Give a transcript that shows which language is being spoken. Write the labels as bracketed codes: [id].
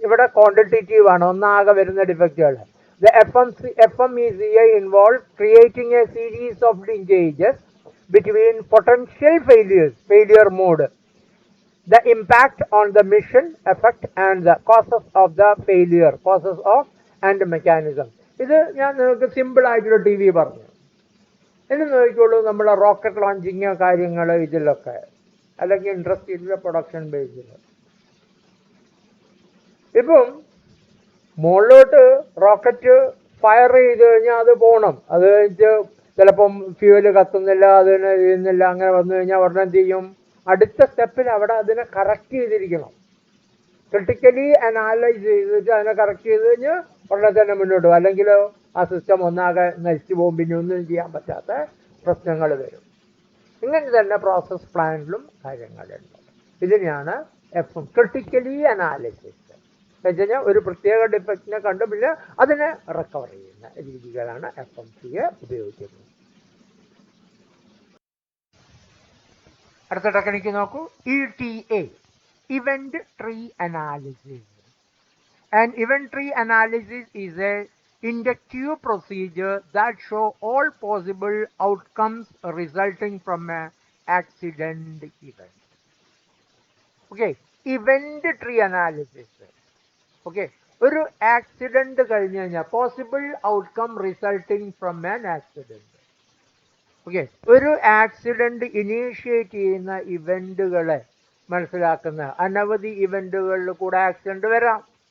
[ml] ഇവിടെ ക്വാണ്ടിറ്റേറ്റീവ് ആണ് ഒന്നാകെ വരുന്ന ഡിഫക്റ്റുകൾ. [en] The FMECA involves creating a series of linkages between potential failure mode, the impact on the mission effect and the causes of the failure, causes of and mechanism. [ml] ഇത് ഞാൻ നിങ്ങൾക്ക് simple ആയിട്ടുള്ള TV പറഞ്ഞു. ഇനി നോക്കിക്കോളൂ, നമ്മളെ റോക്കറ്റ് ലോഞ്ചിങ് കാര്യങ്ങൾ ഇതിലൊക്കെ, അല്ലെങ്കിൽ ഇൻഡസ്ട്രിയിലെ പ്രൊഡക്ഷൻ ബേസിൽ. ഇപ്പം മുകളിലോട്ട് റോക്കറ്റ് ഫയർ ചെയ്ത് കഴിഞ്ഞാൽ അത് പോകണം, അത് കഴിഞ്ഞിട്ട് ചിലപ്പം ഫ്യൂവല് കത്തുന്നില്ല, അതിന് ചെയ്യുന്നില്ല, അങ്ങനെ വന്നു കഴിഞ്ഞാൽ ഉടനെ എന്ത് ചെയ്യും, അടുത്ത സ്റ്റെപ്പിൽ അവിടെ അതിനെ കറക്റ്റ് ചെയ്തിരിക്കണം. ക്രിട്ടിക്കലി അനാലൈസ് ചെയ്തിട്ട് അതിനെ കറക്റ്റ് ചെയ്ത് കഴിഞ്ഞാൽ ഉടനെ തന്നെ മുന്നോട്ട് പോകും. അല്ലെങ്കിൽ ആ സിസ്റ്റം ഒന്നാകെ നശിച്ചു പോകും, പിന്നെ ഒന്നും ചെയ്യാൻ പറ്റാത്ത പ്രശ്നങ്ങൾ വരും. ഇങ്ങനെ തന്നെ പ്രോസസ് പ്ലാനിലും കാര്യങ്ങളുണ്ട്. ഇതിനെയാണ് ക്രിട്ടിക്കലി അനാലിസിസ് എന്ന് വെച്ച് കഴിഞ്ഞാൽ ഒരു പ്രത്യേക ഡിഫക്റ്റിനെ കണ്ട് പിന്നെ അതിനെ റിക്കവർ ചെയ്യുന്ന രീതികളാണ് FMCA ഉപയോഗിക്കുന്നത്. അടുത്ത ടെക്നിക്ക് നോക്കൂ, ETA, event tree analysis. [en] An event tree analysis is a inductive procedure that show all possible outcomes resulting from an accident event. Okay, event tree analysis. [ml] Okay, ഒരു ആക്സിഡന്റ് കഴിഞ്ഞു കഴിഞ്ഞാൽ [en] Possible outcome resulting from an accident. [ml] Okay, ഒരു accident initiate ചെയ്യുന്ന ഇവന്റുകളെ മനസ്സിലാക്കുന്ന അനവധി ഇവന്റുകളിൽ കൂടെ accident വരാം.